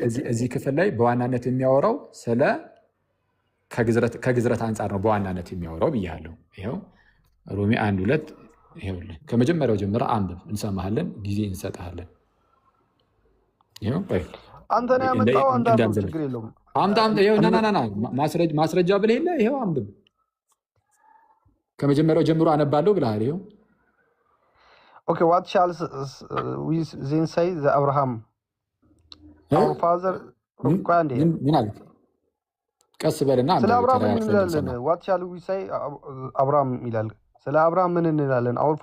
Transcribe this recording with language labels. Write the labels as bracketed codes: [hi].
[am] እዚህ ክፍል ላይ በዋናነት የሚያወራው ስለ ከግዝረት አንጻር ነው በዋናነት የሚያወራው ብያለሁ። ይኸው ሮሜ 1:2 ይኸውልህ ከመጀመሪያው ጀምረህ አንብብ፣ እንሰማሃለን፣ ጊዜ እንሰጥሃለን። አንተ ነው ያመጣው። አንተ ችግር የለውም። ማስረጃ ብለህ የለ ይኸው አንብብ። ከመጀመሪያው ጀምሮ አነባለሁ ብለሃል። ይኸው [en] ኦኬ what shall we then say the Abraham our father [am] ምን አለ? ቀስ በልና ስለ አብርሃም ምን እንላለን? [en] what shall we say [am] አብርሃም ይላል። ስለ አብርሃም ምን እንላለን?